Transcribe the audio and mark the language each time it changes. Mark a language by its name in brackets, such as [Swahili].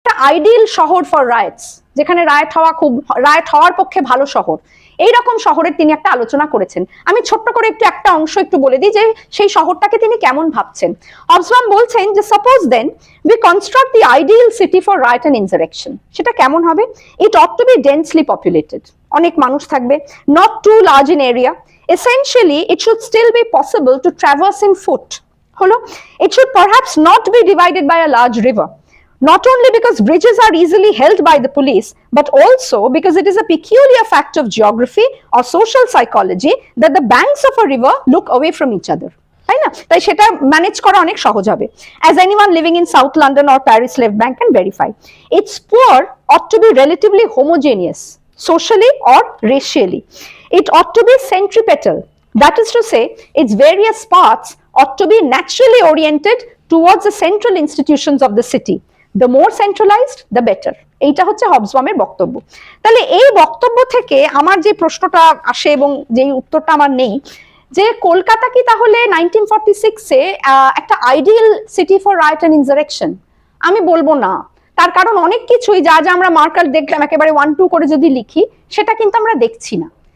[Bangla] Ideal শহর for rights, যেখানে right হওয়ার পক্ষে ভালো শহর, এইরকম শহরের তিনি একটা আলোচনা করেছেন। আমি ছোট্ট করে একটা অংশ একটু বলে দিই যে সেই শহরটাকে তিনি কেমন ভাবছেন। হবসবাম বলছেন যে [English] suppose then we construct the ideal city for riot and insurrection, [Bangla] সেটা কেমন হবে? [English] it ought to be densely populated, [Bangla] অনেক মানুষ থাকবে, [English] not too large in area, essentially it should still be possible to traverse in foot, [Bangla] হলো, [English] it should perhaps not be divided by a large river, not only because bridges are easily held by the police, but also because it is a peculiar fact of geography or social psychology that the banks of a river look away from each other. [Bangla] তাই না? তাই সেটা manage করা অনেক সহজ হবে। [English] As anyone living in South London or Paris left bank can verify, its poor ought to be relatively homogeneous, socially or racially. It ought to be centripetal, that is to say, its various parts ought to be naturally oriented towards the central institutions of the city. The more centralized, the better. [Bangla] এইটা হচ্ছে হবসবামের বক্তব্য। তাহলে এই বক্তব্য থেকে আমার যে প্রশ্নটা আসে এবং যেই উত্তরটা আমার নেই, যে কলকাতা কি তাহলে 1946-এ একটা [English] Ideal city for riot and insurrection? [Bangla] আমি বলবো না। তার কারণ অনেক কিছুই যা যা আমরা মার্কার দেখলাম একেবারে 1-2 করে যদি লিখি, সেটা কিন্তু আমরা দেখছি না।